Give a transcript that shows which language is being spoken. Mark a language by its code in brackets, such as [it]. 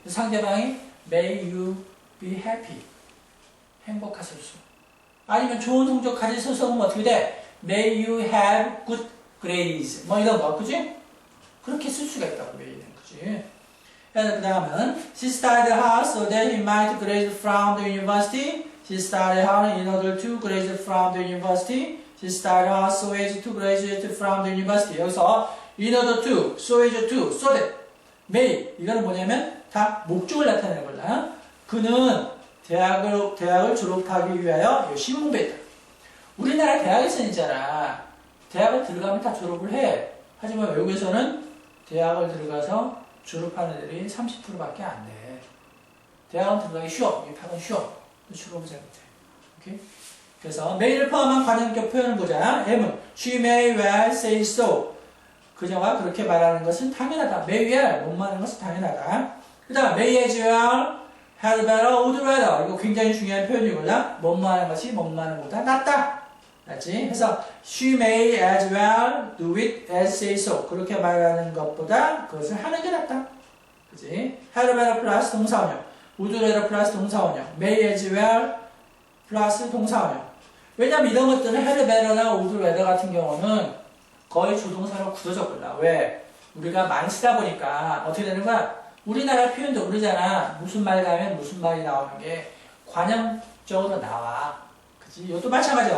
[ko] 상대방이 [en] May you be happy. [ko] 행복하소서. 아니면 좋은 성적 가지소서 하면 어떻게 돼? [en] May you have good grades. [ko] 뭐 이런 거, 그지? 그렇게 쓸 수가 있다고, may는, 그지? 그래서 그 다음은 [en] She studied hard so that he might graduate from the university. She studied hard in order to graduate from the university. She studied hard so as to graduate from the university. [ko] 여기서 [en] in order to, so as to, so that, may. [ko] 이거는 뭐냐면 다 목적을 나타내는 거다. 그는 대학을 졸업하기 위하여 열심히 공부했다. 우리나라 대학에서는 있잖아. 대학을 들어가면 다 졸업을 해. 하지만 외국에서는 대학을 들어가서 졸업하는 애들이 30%밖에 안 돼. 대학은 들어가기 쉬워. 입학은 쉬워. 졸업을 잘 못해. 오케이? 그래서 may를 포함한 관용격 표현을 보자. M은 [en] she may well say so. [ko] 그녀가 그렇게 말하는 것은 당연하다. may well, 못 말하는 것은 당연하다. 그 다음 [en] may as well had better, would rather. [ko] 이거 굉장히 중요한 표현이구나. 뭐뭐하는 것이 뭐뭐하는 것보다 낫다. 맞지? [en] 그래서 she may as well do it as say so. [ko] 그렇게 말하는 것보다 그것을 하는 게 낫다. 그지? had better 플러스 동사원형. would rather 플러스 동사원형. may as well 플러스 동사원형. 왜냐면 이런 것들은 had better나 would rather 같은 경우는 거의 조동사로 굳어졌구나. 왜? 우리가 많이 쓰다 보니까 어떻게 되는 거야? 우리나라 표현도 그러잖아. 무슨 말 가면 무슨 말이 나오는 게 관형적으로 나와. 그치? 이것도 마찬가지야.